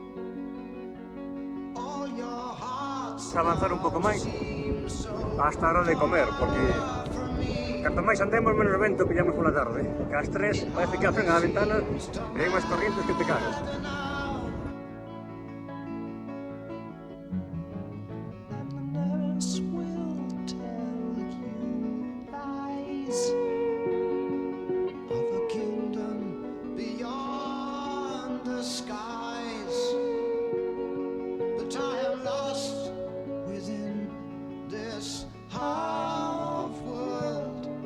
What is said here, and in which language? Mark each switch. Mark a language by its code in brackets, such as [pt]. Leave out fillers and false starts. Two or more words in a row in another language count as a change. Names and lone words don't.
[en] All your hearts [gl] Avanzar un pouco máis hasta a hora de comer, porque canto máis andemos menos vento pillamos pola tarde. Que ás 3 parece que abren a ventana e hai máis corrientes [es] que te cagas. [en] and the nurse will tell you lies of a kingdom beyond the skies that I have lost within this half world.